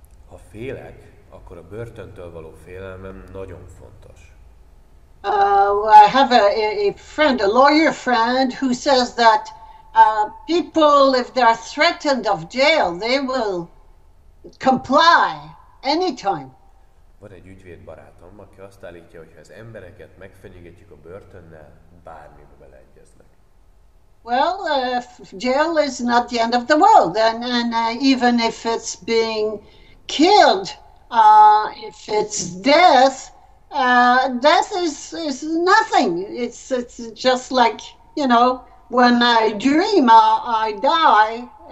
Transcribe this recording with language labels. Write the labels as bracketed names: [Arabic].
[Hungarian] Ha félek, akkor a börtöntől való félelmem nagyon fontos. [English] I have a friend, a lawyer friend, who says that people, if they're threatened of jail, they will comply anytime. [Hungarian] Van egy ügyvéd barátom, aki azt állítja, hogy ha az embereket megfenyegetjük a börtönnel, bármibe beleegyeznek. [English] Well, jail is not the end of the world, and even if it's being killed, if it's death, death is nothing. It's just like, you know, when I dream, I die.